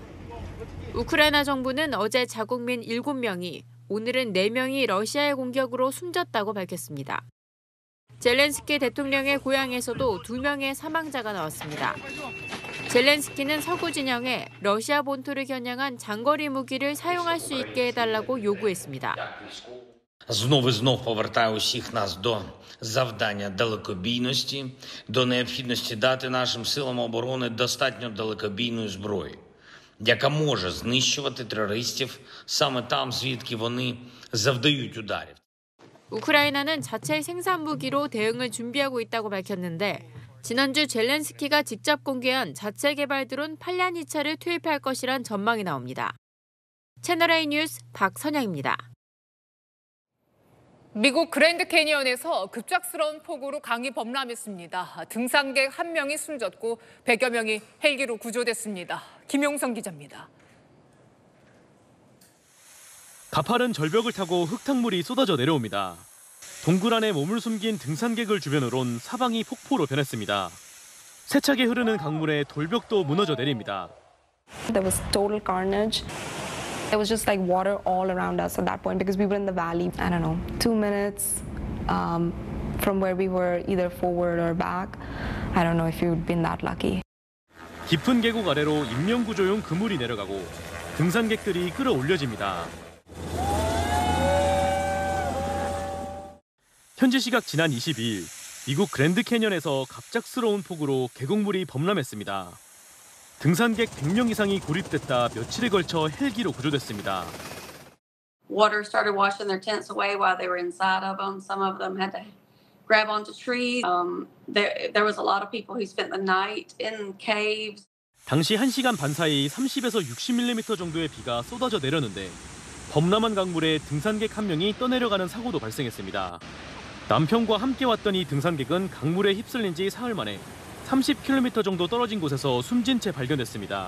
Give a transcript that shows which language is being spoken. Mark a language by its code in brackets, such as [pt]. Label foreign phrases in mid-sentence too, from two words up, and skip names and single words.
[ko] 우크라이나 정부는 어제 자국민 7명이, 오늘은 4명이 러시아의 공격으로 숨졌다고 밝혔습니다. 젤렌스키 대통령의 고향에서도 2명의 사망자가 나왔습니다. 젤렌스키는 서구 진영에 러시아 본토를 겨냥한 장거리 무기를 사용할 수 있게 해달라고 요구했습니다. [uk] Знов і знов повертає усіх нас до завдання далекобійності, до необхідності дати нашим силам оборони достатньо далекобійної зброї, яка може знищувати терористів саме там, звідки вони завдають ударів. [ko] 우크라이나는 자체 생산 무기로 대응을 준비하고 있다고 밝혔는데 지난주 젤렌스키가 직접 공개한 자체 개발 드론 8량이차를 투입할 것이란 전망이 나옵니다. 채널A 뉴스 박선영입니다. 미국 그랜드 캐니언에서 급작스러운 폭우로 강이 범람했습니다. 등산객 1명이 숨졌고 100여 명이 헬기로 구조됐습니다. 김용성 기자입니다. 가파른 절벽을 타고 흙탕물이 쏟아져 내려옵니다. 동굴 안에 몸을 숨긴 등산객을 주변으론 사방이 폭포로 변했습니다. 세차게 흐르는 강물에 돌벽도 무너져 내립니다. [en] There was total carnage. There was just like water all around us at that point because we were in the valley. I don't know, 2 minutes from where we were either forward or back. I don't know if you'd been that lucky. [ko] 깊은 계곡 아래로 인명구조용 그물이 내려가고 등산객들이 끌어올려집니다. 현지 시각 지난 22일 미국 그랜드 캐니언에서 갑작스러운 폭우로 계곡물이 범람했습니다. 등산객 100명 이상이 고립됐다 며칠에 걸쳐 헬기로 구조됐습니다. [en] Water started washing their tents away while they were inside of them. Some of them had to grab onto trees. There was a lot of people who spent the night in caves. [ko] 당시 1시간 반 사이 30에서 60mm 정도의 비가 쏟아져 내렸는데 범람한 강물에 등산객 1명이 떠내려가는 사고도 발생했습니다. 남편과 함께 왔던 이 등산객은 강물에 휩쓸린 지 사흘 만에 30km 정도 떨어진 곳에서 숨진 채 발견됐습니다.